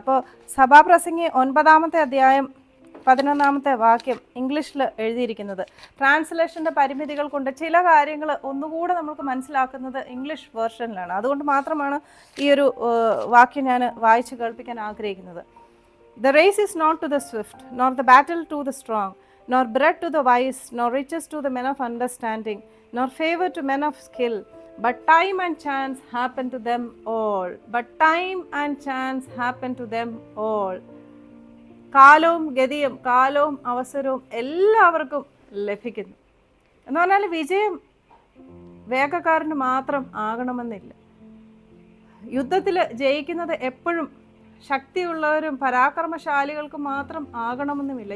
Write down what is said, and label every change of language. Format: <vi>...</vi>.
<ml>അപ്പോൾ സഭാപ്രസംഗി 9-ാമത്തെ അധ്യായം 11-ാമത്തെ വാക്യം ഇംഗ്ലീഷിൽ എഴുതിയിരിക്കുന്നത്, ട്രാൻസ്ലേഷൻ്റെ പരിമിതികൾ കൊണ്ട് ചില കാര്യങ്ങൾ ഒന്നുകൂടെ നമുക്ക് മനസ്സിലാക്കുന്നത് ഇംഗ്ലീഷ് വേർഷനിലാണ്. അതുകൊണ്ട് മാത്രമാണ് ഈ ഒരു വാക്യം ഞാൻ വായിച്ച് കേൾപ്പിക്കാൻ ആഗ്രഹിക്കുന്നത്.</ml> <en>The race is not to the swift, nor the battle to the strong, nor bread to the wise, nor riches to the men of understanding, nor favor to men of skill, but time and chance happen to them all. But time and chance happen to them all.</en> <ml>കാലവും ഗതിയും കാലവും അവസരവും എല്ലാവർക്കും ലഭിക്കുന്നു എന്ന് പറഞ്ഞാൽ വിജയം വേഗക്കാരന് മാത്രം ആകണമെന്നില്ല. യുദ്ധത്തിൽ ജയിക്കുന്നത് എപ്പോഴും ശക്തിയുള്ളവരും പരാക്രമശാലികൾക്കും മാത്രം ആകണമെന്നുമില്ല.</ml>